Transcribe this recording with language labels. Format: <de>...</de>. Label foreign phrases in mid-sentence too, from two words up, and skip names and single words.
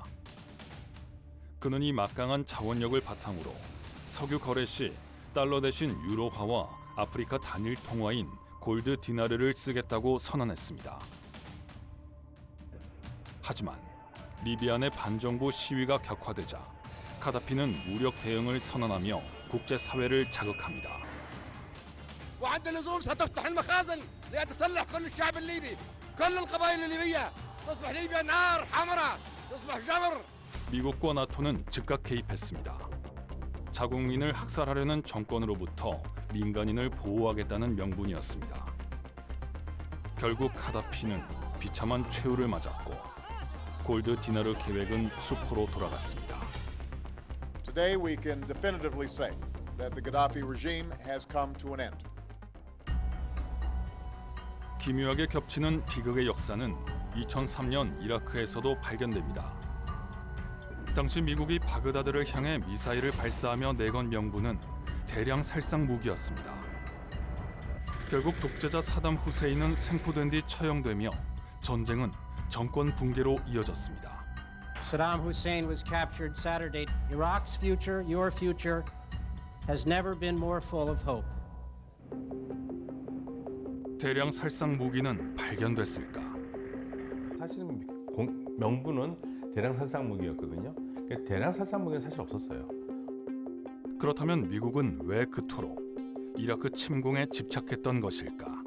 <ko>그는 이 막강한 자원력을 바탕으로 석유 거래 시 달러 대신 유로화와 아프리카 단일 통화인 골드 디나르를 쓰겠다고 선언했습니다. 하지만 리비아 내 반정부 시위가 격화되자 카다피는 무력 대응을 선언하며 국제사회를 자극합니다.</ko> <ar>وعند اللزوم ستفتح المخازن ليتسلح كل الشعب الليبي كل القبائل الليبية تصبح ليبيا نار حمراء تصبح جبر.</ar> <ko>미국과 나토는 즉각 개입했습니다. 자국민을 학살하려는 정권으로부터 민간인을 보호하겠다는 명분이었습니다. 결국 카다피는 비참한 최후를 맞았고 골드 디나르 계획은 수포로 돌아갔습니다.</ko> <en>Today we can definitively say that the Gaddafi regime has come to an end.</en> <ko>기묘하게 겹치는 비극의 역사는 2003년 이라크에서도 발견됩니다. 당시 미국이 바그다드를 향해 미사일을 발사하며 내건 명분은 대량 살상 무기였습니다. 결국 독재자 사담 후세인은 생포된 뒤 처형되며 전쟁은 정권 붕괴로 이어졌습니다.</ko> <en>Saddam Hussein was captured Saturday. Iraq's future, your future, has never been more full of hope.</en> <ko>대량 살상 무기는 발견됐을까? 사실은 명분은 대량 살상 무기였거든요. 대량 살상 무기는 사실 없었어요. 그렇다면 미국은 왜 그토록 이라크 침공에 집착했던 것일까?</ko>